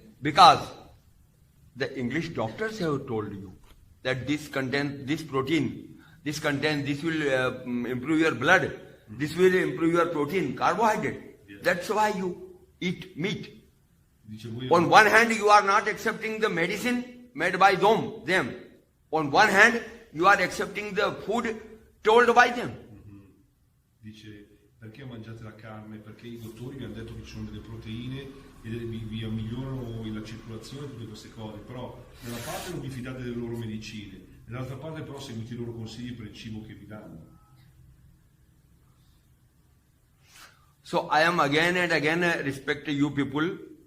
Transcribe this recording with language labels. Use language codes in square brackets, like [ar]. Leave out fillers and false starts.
[en] Because the English doctors have told you that this contains this protein, this will improve your blood, this will improve your protein, carbohydrate. Yes. That's why you eat meat. [it] Dice, voi [en] On one hand, you are not accepting the medicine made by them. On one hand, you are accepting the food told by them. [it] Dice, perché mangiate la carne? Perché i dottori vi hanno detto che ci sono delle proteine e vi migliorano la circolazione e tutte queste cose, però da una parte non vi fidate delle loro medicine, dall'altra parte però seguite i loro consigli per il cibo che vi danno. [en] So I am again and again respect you people.